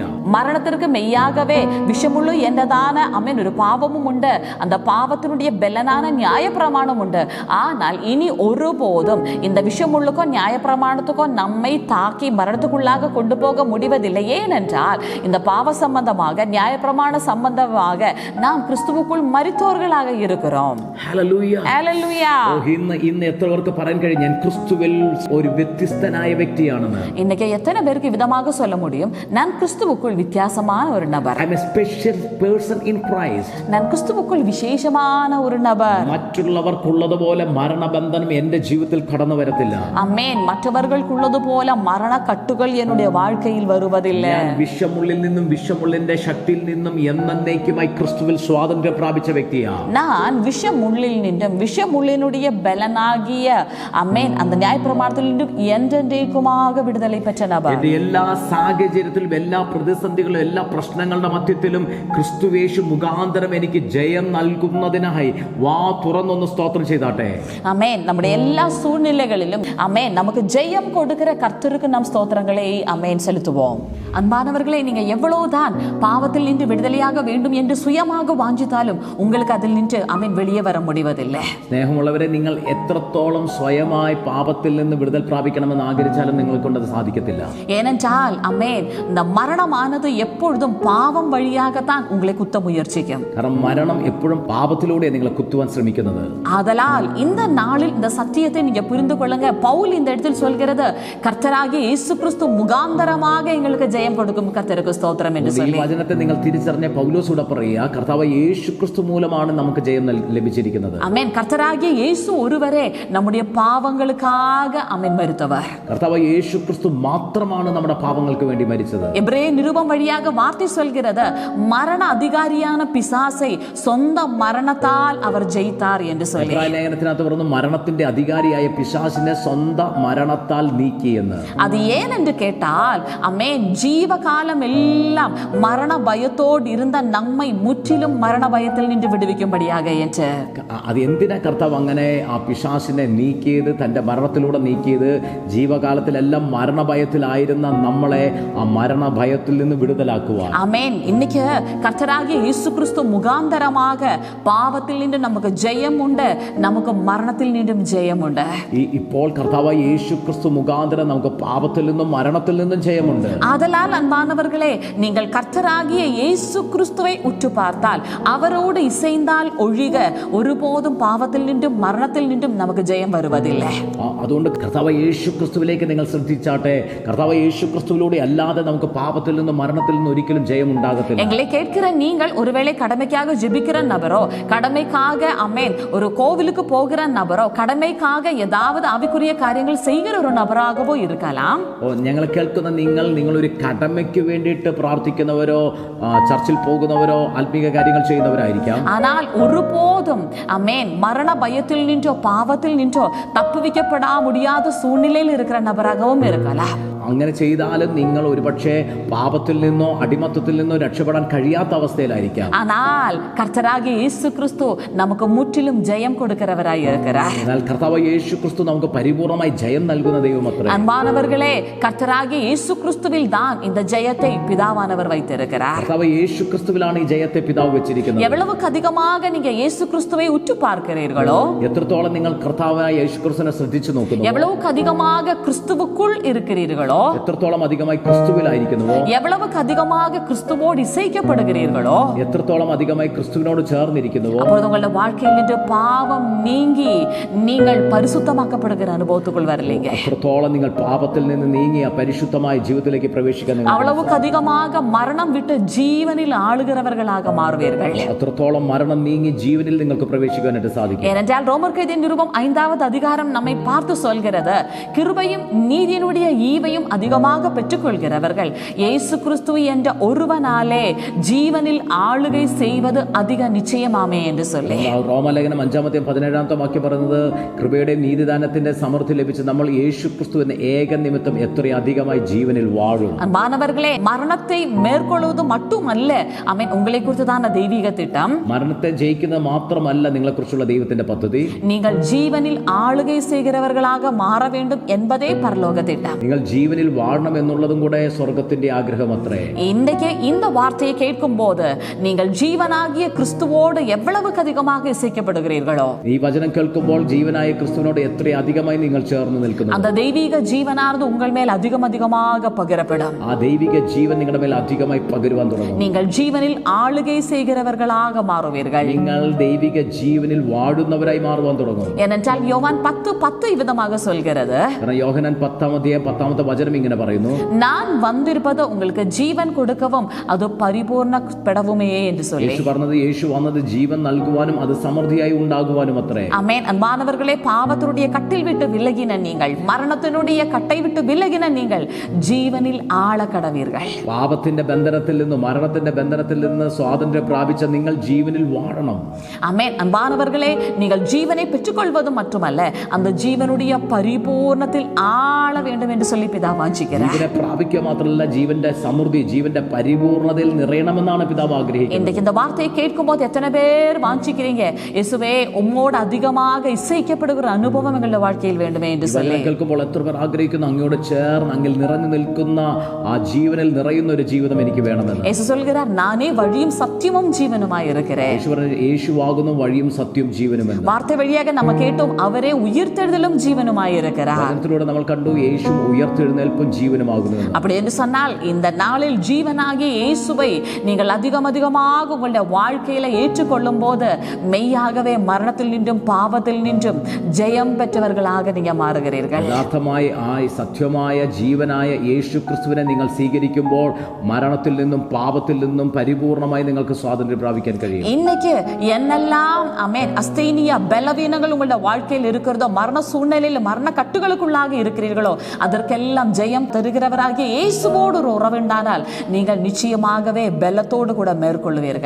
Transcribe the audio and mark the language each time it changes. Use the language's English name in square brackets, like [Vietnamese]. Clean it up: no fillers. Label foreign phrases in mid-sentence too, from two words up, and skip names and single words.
[Tamil] மரணத்திற்கு மெய்யாகவே விஷமுள்ளு என்றதான அமேன் ஒரு பாவமும் உண்டு, அந்த பாவத்தினுடைய பெலனான நியாயப்பிரமாணம் உண்டு. ஆனால் இனி ஒருபோதும் இந்த விஷமுள்ளுக்கோ நியாயப்பிரமாணத்துக்கோ நம்மை தாக்கி மரணத்துக்குள்ளாக கொண்டு போக முடிவதில்லை. ஏனென்றால் இந்த பாவ சம்பந்தமாக நியாயப்பிரமாண சம்பந்தமாக நாம் கிறிஸ்துவுக்குள் மரித்தோர்களாக இருக்கிறோம். [Malayalam] ഹല്ലേലൂയ. ഹല്ലേലൂയ. ഇന്ന് എത്ര പേർക്ക് പറയാൻ കഴിയും ഞാൻ ക്രിസ്തുവിൽ ഒരു വ്യത്യസ്തനായ വ്യക്തിയാണെന്ന്? [Tamil] இன்னைக்கு எத்தனை பேருக்கு விதமாக சொல்ல முடியும், நான் கிறிஸ்துவுக்குள் வித்தியாசமான ஒரு நபர், [English] I am a special person in Christ. [Tamil] நான் கிறிஸ்துவுக்குள் விசேஷமான ஒரு நபர். [Malayalam] മറ്റുള്ളവർക്കുള്ളതുപോലെ മരണബന്ധനം എന്റെ ജീവിതത്തിൽ കടന്നു വരത്തില്ല. അമേൻ. മറ്റവർക്കുള്ളത് പോലെ മരണക്കട്ടുകൾ [Tamil] என்னுடைய வாழ்க்கையில் வருவதில்லை. [Malayalam] ഞാൻ വിഷമുള്ളിൽ നിന്നും വിഷമുള്ളിന്റെ ശക്തിയിൽ നിന്നും എന്നേക്കുമായി ക്രിസ്തുവിൽ സ്വാതന്ത്ര്യം പ്രാപിച്ച വ്യക്തിയാണ്. [Tamil] நான் விஷமுள்ளில் நின்றும் விஷமுள்ளினுடைய பலனாகிய அமேன் அந்த நியாயப்பிரமாணத்தில் நின்றும் என்றென்றைக்குமாக விடுதலை பெற்ற நபர். [Malayalam] എന്റെ എല്ലാ സാഹചര്യത്തിലും എല്ലാ പ്രതിസന്ധികളും എല്ലാ പ്രശ്നങ്ങളുടെ മധ്യത്തിലും ക്രിസ്തുവേശു മുഖാന്തരം എനിക്ക് ജയം നൽകുന്നതിനായി വാ തുറന്നൊന്ന് സ്തോത്രം ചെയ്താട്ടെ. [Tamil] அமேன். நம்முடைய எல்லா சூழ்நிலைகளிலும் அமேன் நமக்கு ஜெயம் கொடுக்கிற கர்த்தருக்கு நாம் ஸ்தோத்திரங்களை அமேன் செலுத்துவோம். அன்பானவர்களே, நீங்க எவ்வளவுதான் பாவத்தில் நின்று விடுதலையாக வேண்டும் என்று சுயமாக வாஞ்சித்தாலும் உங்களுக்கு அதில் நின்று அமேன் வெளியே வர முடிவதில்லை. [Malayalam] സ്നേഹമുള്ളവരെ, നിങ്ങൾ എത്രത്തോളം സ്വയമായി പാപത്തിൽ നിന്ന് വിടുതൽ പ്രാപിക്കണമെന്ന് ആഗ്രഹിച്ചാലും നിങ്ങളെ കൊണ്ട് അത് സാധിക്കത്തില്ല. [Tamil] ஏனென்றால் அமேன் இந்த மரணமானது எப்பொழுதும் பாவம் வழியாகத்தான் உங்களை குத்த முயற்சிக்கும். [Malayalam] കാരണം മരണം എപ്പോഴും പാപത്തിലൂടെ നിങ്ങളെ കുത്തുവാൻ ശ്രമിക്കുന്നത്. [Tamil] ஆதலால் இந்த நாளில் இந்த சத்தியத்தை நீங்க புரிந்து கொள்ளுங்க. பவுல் இந்த இடத்தில் சொல்கிறது, கர்த்தராகிய இயேசு கிறிஸ்து முகாந்தரமாக எங்களுக்கு ஜெயம் கொடுக்கும் கர்த்தருக்கு ஸ்தோத்திரம் என்று [Malayalam] ഈ [Tamil] சொல்லி [Malayalam] വചനത്തെ നിങ്ങൾ തിരിച്ചറിഞ്ഞ പൗലോസൂടെ പറയുക, കർത്താവ് യേശു ക്രിസ്തു മൂലമാണ് നമുക്ക് ജയം ലഭിച്ചിരിക്കുന്നത്. [Tamil] அமேன். கர்த்தராகிய இயேசு ஒருவரே நம்முடைய பாவங்களுக்காக அமேன் மரித்தவர். [Malayalam] കർത്താവ് യേശു ക്രിസ്തു മാത്രമാണ് നമ്മുടെ പാപങ്ങൾക്ക് വേണ്ടി മരിച്ചത്. [Tamil] எபிரேய நிருபம் வழியாக வார்த்தை சொல்கிறது, மரண அதிகாரியான பிசாசை சொந்த மரணத்தால் அவர் ஜெயித்தார் என்று சொல்லி. [Malayalam] എബ്രായ ലേഖനത്തിനകത്ത് പറഞ്ഞു, മരണത്തിന്റെ അധികാരിയായ പിശാചിനെ സ്വന്തം മരണത്താൽ നീക്കിയെന്ന്. [Tamil] அது ஏன் என்று கேட்டால் அமேன் ஜீவகாலம் எல்லாம் மரண பயத்தோடு இருந்த நம்மை முற்றிலும் மரண பயத்தில் நின்று விடுவிக்கும்படியாக என்று. [Malayalam] അത് എന്തിനാ കർത്താവ് അങ്ങനെ ആ പിശാചിനെ നീക്കിയത്, തന്റെ മരണത്തിലൂടെ നീക്കിയത്? ജീവകാലത്തിലെല്ലാം മരണഭയത്തിലായിരുന്ന നമ്മളെ ആ മരണഭയത്തിൽ നിന്ന് വിടുതലാക്കുവാൻ. [Tamil] ஆமென். இன்னைக்கு கர்த்தராகிய இயேசு கிறிஸ்து முகாந்தரமாக பாவத்தில் நின்று நமக்கு ஜெயம் உண்டு, நமக்கு மரணத்தில் நின்றும் ஜெயம் உண்டு. [Malayalam] ഇപ്പോൾ കർത്താവ് യേശു ക്രിസ്തു മുഖാന്തരം നമുക്ക് പാപത്തിൽ നിന്നും മരണത്തിൽ നിന്നും ജയമുണ്ട്. [Tamil] ஆதலால் அன்பானவர்களே, நீங்கள் கர்த்தராகிய இயேசு கிறிஸ்துவை உற்று பார்த்தால், அவரோடு இசைந்தால் ஒழிக ஒருபோதும் பாவத்தில் நின்றும் மரணத்தில் நின்றும் நமக்கு ஜெயம் வருவதில்லை. [Malayalam] അതുകൊണ്ട് കർത്താവ് യേശു ക്രിസ്തുവിലേക്ക് നിങ്ങൾ ശ്രദ്ധിച്ചാട്ടെ. കർത്താവ് യേശു ക്രിസ്തുവിലൂടെ അല്ലാതെ നമുക്ക് പാപത്തിൽ നിന്നും മരണത്തിൽ നിന്നും ഒരിക്കലും ജയം ഉണ്ടാകത്തില്ല. [Tamil] எங்களை கேட்கிற நீங்கள் ஒருவேளை கடமைக்காக ஜெபிக்கிற நபரோ, கடமைக்காக அமேன் ஒரு கோவிலுக்கு போகிற நபரோ, கடமைக்காக ஏதாவது ஆவிக்குரிய காரியங்கள் செய்கிற ஒரு நபராகவோ இருக்கலாம். [Malayalam] ഞങ്ങളെ കേൾക്കുന്ന നിങ്ങളൊരു കടമയ്ക്ക് വേണ്ടിയിട്ട് പ്രാർത്ഥിക്കുന്നവരോ ചർച്ചിൽ പോകുന്നവരോ ആത്മീക കാര്യങ്ങൾ ചെയ്യുന്നവരായിരിക്കാം. [Tamil] ஆனால் ஒருபோதும் அமேன் மரண பயத்தில் நின்றோ பாவத்தில் நின்றோ தப்புவிக்கப்பட முடியாத சூழ்நிலையில் இருக்கிற நபராகவும் இருக்கலாம். [Malayalam] അങ്ങനെ ചെയ്താലും നിങ്ങൾ ഒരുപക്ഷെ പാപത്തിൽ നിന്നോ അടിമത്തത്തിൽ നിന്നോ രക്ഷപ്പെടാൻ കഴിയാത്ത അവസ്ഥയിലായിരിക്കാം. [Tamil] ஆனால் கர்த்தராகிய இயேசு கிறிஸ்து நமக்கு முற்றிலும் ஜெயம் கொடுக்கிறவராய் இருக்கிறார். [Malayalam] എന്നാൽ കർത്താവ് യേശു ക്രിസ്തു നമുക്ക് പരിപൂർണമായി ജയം നൽകുന്ന ദൈവമത്രേ. [Tamil] அன்பானவர்களே, கர்த்தராகிய இயேசு கிறிஸ்துவில் தான் இந்த ஜெயத்தை பிதாவானவர் வைத்திருக்கிறார். [Malayalam] കർത്താവ് യേശു ക്രിസ്തുവിലാണ് ഈ ജയത്തെ പിതാവ് വെച്ചിരിക്കുന്നത്. [Tamil] எவ்வளவுக்கு அதிகமாக நீங்க இயேசு கிறிஸ்துவை உற்று பார்க்கிறீர்களோ, [Malayalam] എത്രത്തോളം നിങ്ങൾ കർത്താവായ യേശു ക്രിസ്തുവിനെ ശ്രദ്ധിച്ചു നോക്കുന്നു, [Tamil] எவ்வளவுக்கு அதிகமாக கிறிஸ்துவுக்குள் இருக்கிறீர்களோ, [Malayalam] എത്രത്തോളം അധികമായി ക്രിസ്തുവിലായിരിക്കുന്നുവോ, [Tamil] எவ்வளவுக்கு அதிகமாக கிறிஸ்துவோடு இசைக்கப்படுகிறீர்களோ, [Malayalam] എത്രത്തോളം അധികമായി ക്രിസ്തുവിനോട് ചേർന്നിരിക്കുന്നുവോ, [Tamil] அப்பொழுது உங்களுடைய வாழ்க்கையில் நின்று பாவம் நீங்கி நீங்கள் பரிசுத்தமாக்கப்படுகிற அனுபவத்துக்குள் வரலீங்க. [Malayalam] എത്രത്തോളം നിങ്ങൾ പാപത്തിൽ നിന്ന് നീങ്ങിയ പരിശുദ്ധമായ ജീവിതത്തിലേക്ക് പ്രവേശിക്കാൻ നിങ്ങൾ [Tamil] அவ்வளவுக்கு அதிகமாக மரணம் விட்டு ஜீவனில் ஆளுகிறவர்களாக மாறுவீர்கள். [Malayalam] അത്രത്തോളം മരണം നീങ്ങി ജീവനിൽ നിങ്ങൾക്ക് പ്രവേശിക്കാനായിട്ട് സാധിക്കും. [Tamil] ஏனென்றால் ரோமர் கைதின் நிருபம் 5வது அதிகாரம் நம்மை பார்த்து சொல்கிறது, கிருபையும் நீதியினுடைய ஈவையும் அதிகமாக பெற்றுக்கொள்கிறவர்கள் இயேசு கிறிஸ்து என்ற ஒருவனாலே ஜீவனில் ஆளுகை செய்வது அதிக நிச்சயமாமே என்று சொல்லி. [Malayalam] റോമാലേഖനം 5-ാമത്തെ 17-ാമത്തെ വാക്യം പറയുന്നത്, കൃപയുടെയും നീതിദാനത്തിന്റെ സമൃദ്ധി ലഭിച്ച് നമ്മൾ യേശു ക്രിസ്തു എന്ന ഏക നിമിത്തം എത്രയധികമായി ജീവനിൽ വാഴും. [Tamil] மாணவர்களே, மரணத்தை மேற்கொள்வது மட்டுமல்ல, ஆமென், உங்களை குறித்ததான தெய்வீக திட்டம், [Malayalam] മരണത്തെ ജയിക്കുന്നത് മാത്രമല്ല നിങ്ങളെ കുറിച്ചുള്ള ദൈവത്തിന്റെ പദ്ധതി, [Tamil] நீங்கள் ஜீவனில் ஆளுகை செய்கிறவர்களாக மாற வேண்டும் என்பதே பரலோக திட்டம். [Malayalam] നിങ്ങൾ ജീവനിൽ വാഴണം എന്നുള്ളതും കൂടെ സ്വർഗത്തിന്റെ ആഗ്രഹം അത്രേ. [Tamil] இன்றைக்கு இந்த வார்த்தையை கேட்கும் போது நீங்கள் ஜீவனாகிய கிறிஸ்துவோடு எவ்வளவுக்கு அதிகமாக இசைக்கப்படுகிறீர்களோ, [Malayalam] ഈ വചനം കേൾക്കുമ്പോൾ ജീവനായ ക്രിസ്തുവിനോട് എത്ര അധികമായി നിങ്ങൾ ചേർന്ന് നിൽക്കുന്നു, [Tamil] அந்த தெய்வீக ஜீவனானது உங்கள் மேல் அதிகமாக பகிரப்படும். [Malayalam] ആ ദൈവിക ജീവൻ നിങ്ങളുടെ മേൽ അധികമായി പകരുവാൻ തുടങ്ങും. [Tamil] நீங்கள் ஜீவனில் ஆளுகை செய்கிறவர்களாக மாறுவீர்கள். [Malayalam] നിങ്ങൾ ദൈവിക ജീവനിൽ വാഴുന്നവരായി മാറുവാൻ തുടങ്ങും. [Tamil] ஏனென்றால் யோவான் 10:10 இவ்விதமாக சொல்கிறது, [Malayalam] കാരണം യോഹന്നാൻ 10-ാം അധ്യായം 10-ാമത്തെ വചനം ഇങ്ങനെ പറയുന്നു, [Tamil] நான் வந்திருப்பது உங்களுக்கு ஜீவன் கொடுக்கவும் அது பரிபூர்ணப்படவுமே என்று சொல்லி. [Malayalam] യേശു പറഞ്ഞത്, യേശു വന്നത് ജീവൻ നൽകുവാനും അത് സമൃദ്ധിയായി ഉണ്ടാകുവാനും അത്രേ. [Tamil] ஆமென். அன்பானவர்களே, பாவத்தினுடைய கட்டில் விட்டு விலகின நீங்கள், மரணத்தினுடைய கட்டை விட்டு விலகின நீங்கள் ஜீவனில் ஆள கடவீர்கள். [Malayalam] പാപത്തിന്റെ ബന്ധനത്തിൽ നിന്ന്, മരണത്തിന്റെ ബന്ധനത്തിൽ നിന്ന് സ്വാതന്ത്ര്യം പ്രാപിച്ച നിങ്ങൾ ജീവനിൽ വാഴണം. [Tamil] ஆமென். அன்பானவர்களே, நீங்கள் ஜீவனை பெற்றுக்கொள்வது மட்டுமல்ல, அந்த ஜீவனுடைய பரிபூர்ணத்தில் ஆள வேண்டும் என்று சொல்லி பிதா வாஞ்சிக்கிறார். [Malayalam] ജീവനെ പ്രാപിക്കുക മാത്രമല്ല, ജീവന്റെ സമൃദ്ധി, ജീവന്റെ പരിപൂർണതയിൽ നിറയണമെന്നാണ് പിതാവ് ആഗ്രഹിക്കുന്നത്. [Tamil] இன்றைக்கு இந்த வார்த்தையை கேட்கும் போது எத்தனை பேர் வாஞ்சிக்கிறீங்க, இயேசுவே உம்மோடு அதிகமாக இசைக்கப்படுகிற அனுபவம் எங்களுடைய வாழ்க்கையில் வேண்டுமே என்று சொல்லி. [Malayalam] കേൾക്കുമ്പോൾ എത്ര പേർ ആഗ്രഹിക്കുന്നു, അങ്ങയോട് ചേർന്ന് അങ്ങിൽ നിറഞ്ഞു നിൽക്കുന്ന ആ ജീവനിൽ നിറയുന്ന ഒരു ജീവിതം എനിക്ക് വേണമെന്ന്. [Tamil] യേശു சொல்கிறார், நானே வழியும் சத்தியமும் ஜீவனுமாய் இருக்கிறேன். [Malayalam] യേശു പറഞ്ഞു, യേശുവാകുന്നു വഴിയും സത്യവും ജീവനുമെന്ന്. [Tamil] வார்த்தை வழியாக நம்ம கேட்டோம், அவரே உயிர்த்தெழுதலும் ஜீவனுமாய் இருக்கிறார். [Malayalam] വചനത്തിലൂടെ നമ്മൾ കണ്ടു, യേശു ഉയർത്തെഴുന്നേൽപ്പും ജീവനുമാകുന്നു. [Tamil] அப்படி என்று சொன்னால் இந்த நாளில் ஜீவனாகிய இயேசுவை நீங்கள் அதிகமாக உங்களுடைய வாழ்க்கையில ஏற்றுக்கொள்ளும் போது மெய்யாகவே மரணத்தில் நின்றும் பாவத்தில் நின்றும் ஜெயம் பெற்றவர்களாக நீங்க மாறுகிறீர்கள். [Malayalam] യഥാർത്ഥമായി ആ സത്യമായ ജീവനായ യേശു ക്രിസ്തുവിനെ നിങ്ങൾ സ്വീകരിക്കുമ്പോൾ മരണത്തിൽ നിന്നും പാപത്തിൽ നിന്നും പരിപൂർണമായി നിങ്ങൾക്ക് സ്വാതന്ത്ര്യം പ്രാപിക്കാൻ കഴിയും. [Tamil] இன்னைக்கு என்னெல்லாம் ஆமென் அஸ்தேனியா பலவீனங்கள் உங்களுடைய வாழ்க்கையில் இருக்கிறதோ, மரண சூழ்நிலையில் மரண கட்டுகளுக்குள்ளாக இருக்கிறீர்களோ, அதற்கெல்லாம் ஜெயம் தருகிறவராகிய இயேசுவோடு ஒரு உறவுண்டானால் நீங்கள் நிச்சயமாகவே [Malayalam] ബലത്തോട് കൂടെ [Tamil] മേൽക്കൊള്ളുവീர்கள்.